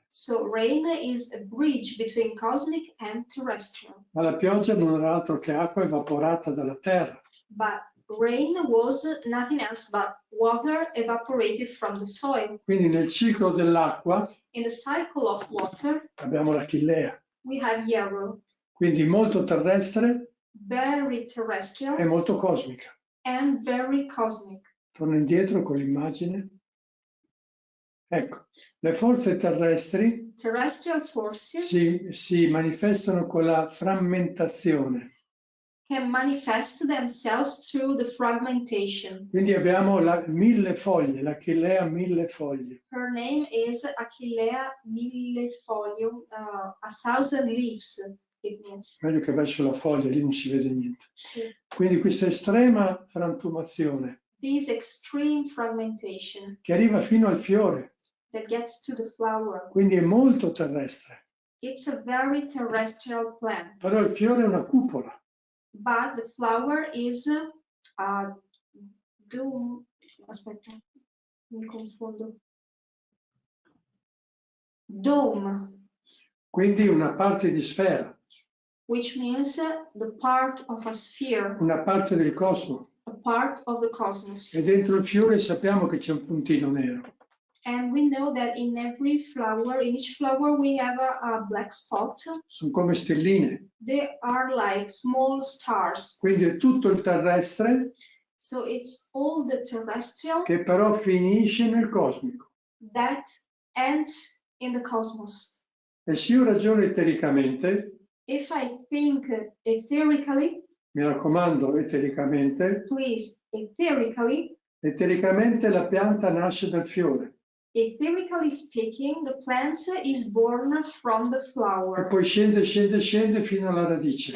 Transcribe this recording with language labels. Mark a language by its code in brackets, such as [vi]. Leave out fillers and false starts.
[en] So rain is a bridge between cosmic and terrestrial. [it] Ma la pioggia non era altro che acqua evaporata dalla Terra. [en] But rain was nothing else but water evaporated from the soil. [it] Quindi nel ciclo dell'acqua [en] In the cycle of water, [it] abbiamo la chilea. [en] we have yarrow, [it] Quindi molto terrestre [en] very terrestrial [it] e molto cosmica. [en] and very cosmic. [it] Torno indietro con l'immagine. Ecco, le forze terrestri [en] Terrestrial forces [it] si manifestano con la frammentazione. [en] can manifest themselves through the fragmentation. [it] Quindi abbiamo la 1000 foglie, la chilea 1000 foglie. [en] Her name is Achillea millefolium, 1,000 leaves, it means. [it] Meglio che vai sulla foglia, lì non si vede niente. Sì. Quindi questa estrema frantumazione [en] This extreme fragmentation [it] che arriva fino al fiore, [en] that gets to the flower. [it] quindi è molto terrestre. [en] It's a very terrestrial plant, [it] Però il fiore è una cupola. [en] but the flower is dome. [it] Aspetta, mi confondo. [en] Dome, [it] Quindi una parte di sfera, [en] which means the part of a sphere, [it] una parte del cosmo. [en] a part of the cosmos. [it] E dentro il fiore sappiamo che c'è un puntino nero. [en] And we know that in every flower, in each flower, we have a black spot. [it] Sono come stelline. [en] They are like small stars. [it] Quindi è tutto il terrestre [en] So it's all the terrestrial [it] che però finisce nel cosmico. [en] that ends in the cosmos. [it] E se io ragiono etericamente, [en] If I think etherically, [it] mi raccomando etericamente, [en] please, etherically [it] la pianta nasce dal fiore [en] etherically speaking, the plant is born from the [it] e [en] flower. [it] poi scende fino alla radice.